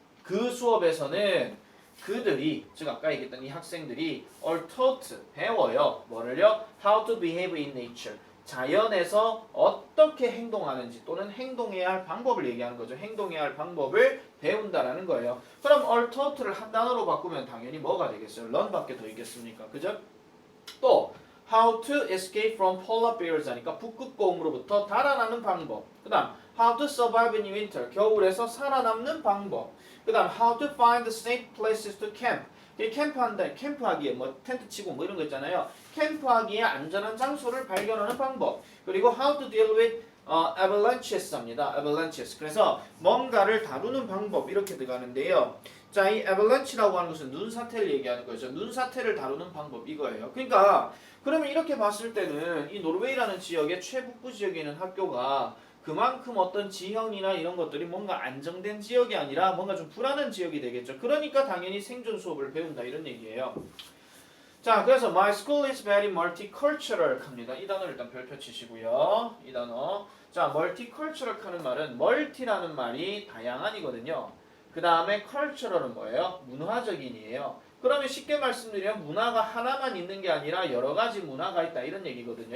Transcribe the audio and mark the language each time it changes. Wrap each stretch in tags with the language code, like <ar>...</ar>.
<ko>그 수업에서는 그들이 즉 아까 얘기했던 이 학생들이</ko> <en>are taught</en> <ko>배워요. 뭐를요?</ko> <en>How to behave in nature.</en> <ko>자연에서 어떻게 행동하는지 또는 행동해야 할 방법을 얘기하는 거죠. 행동해야 할 방법을 배운다라는 거예요. 그럼</ko> <en>are taught</en> <ko>를 한 단어로 바꾸면 당연히 뭐가 되겠어요? learn밖에 더 있겠습니까? 그죠? 또</ko> <en>how to escape from polar bears</en> <ko>하니까 북극곰으로부터 달아나는 방법. 그 다음</ko> <en>how to survive in winter</en> <ko>겨울에서 살아남는 방법. 그 다음</ko> <en>how to find safe places to camp</en> <ko>캠프하기에 뭐 텐트 치고 뭐 이런 거 있잖아요. 캠프하기에 안전한 장소를 발견하는 방법. 그리고</ko> <en>how to deal with avalanches</en> <ko>합니다.</ko> <en>avalanches.</en> <ko>그래서 뭔가를 다루는 방법 이렇게 들어가는데요. 자, 이 avalanche라고 하는 것은 눈사태를 얘기하는 거죠. 눈사태를 다루는 방법 이거예요. 그러니까 그러면 이렇게 봤을 때는 이 노르웨이라는 지역의 최북부 지역에 있는 학교가 그만큼 어떤 지형이나 이런 것들이 뭔가 안정된 지역이 아니라 뭔가 좀 불안한 지역이 되겠죠. 그러니까 당연히 생존 수업을 배운다 이런 얘기예요. 자, 그래서</ko> <en>my school is very multicultural</en> <ko>합니다. 이 단어 일단 별표 치시고요. 이 단어. 자, multicultural 하는 말은 multi라는 말이 다양한이거든요. 그 다음에 cultural은 뭐예요? 문화적인이에요. 그러면 쉽게 말씀드리면 문화가 하나만 있는 게 아니라 여러 가지 문화가 있다 이런 얘기거든요.</ko>